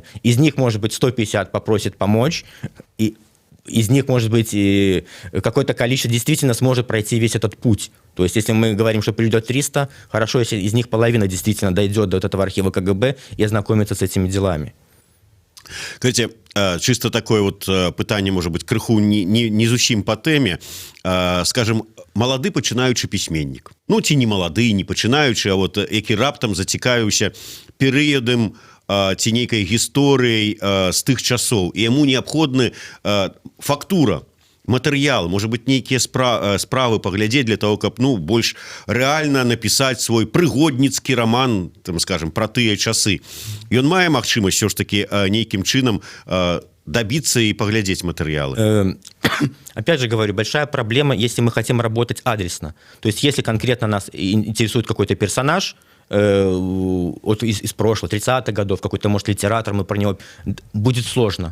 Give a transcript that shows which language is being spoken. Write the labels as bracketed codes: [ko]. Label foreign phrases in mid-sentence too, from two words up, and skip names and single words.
[ru] Из них, может быть, 150 попросит помочь, и из них, может быть, и какое-то количество действительно сможет пройти весь этот путь. То есть, если мы говорим, что придет 300, хорошо, если из них половина действительно дойдет до вот этого архива КГБ и ознакомится с этими делами. Кстати, чисто такое вот пытанне, может быть, [be] крыху не зусім [ru] по теме. [be] Скажем, малады пачынаючы пісьменнік. Ну, ці не малады, не пачынаючы, а вот які раптам зацікавіўся перыядам ці нейкай гісторыяй з тых часоў, і яму неабходны фактура, матэрыял, можа быть, нейкія справы паглядзець для того, каб больш рэальна напісаць свой прыгодніцкі раман, там, скажем, пра тыя часы. Ён мае магчымасць [ru] все ж таки [be] нейкім чынам [ru] добиться и поглядеть материалы? Опять же говорю, большая проблема, если мы хотим работать адресно. То есть, если конкретно нас интересует какой-то персонаж, вот из прошлого, 30-х годов, какой-то, может, литератор, мы про него, будет сложно.